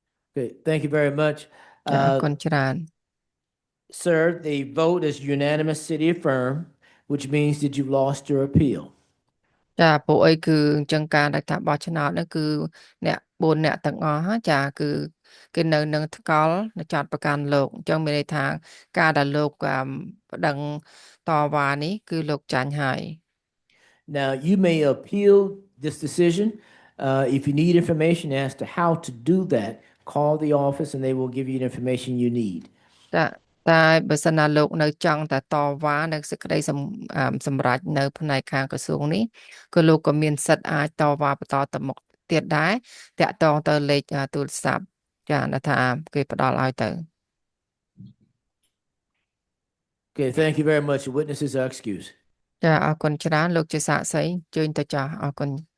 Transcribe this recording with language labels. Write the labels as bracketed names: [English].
[English] Okay, thank you very much. [Khmer] ចាអរគុណច្រើន [English] Sir, the vote is unanimous city affirm, which means that you lost your appeal. [Khmer] ចាពួកអីគឺអញ្ចឹងការដែលថាបោះឆ្នោតនោះគឺអ្នក4អ្នកទាំងអស់ហ៎ចាគឺគេនៅនឹងថ្កល់ចាត់ប្រកាន់លោកអញ្ចឹងមានន័យថាការដែលលោកប្តឹងតវ៉ានេះគឺលោកចាញ់ហើយ [English] Now, you may appeal this decision. If you need information as to how to do that, call the office and they will give you the information you need. [Khmer] តែបើសិនណាលោកនៅចង់តែតវ៉ានៅសេចក្តីសម្រេចនៅផ្នែកខាងក្រសួងនេះក៏លោកក៏មានសិទ្ធិអាចតវ៉ាបន្តទៅមុខទៀតដែរតាក់ទងទៅលេខទូរស័ព្ទចាដែលថាគេផ្ដល់ឲ្យទៅ [English] Okay, thank you very much. The witnesses are excused. [Khmer] ចាអរគុណច្រើនលោកជាសាក្សីជើញទៅចាស់អរគុណ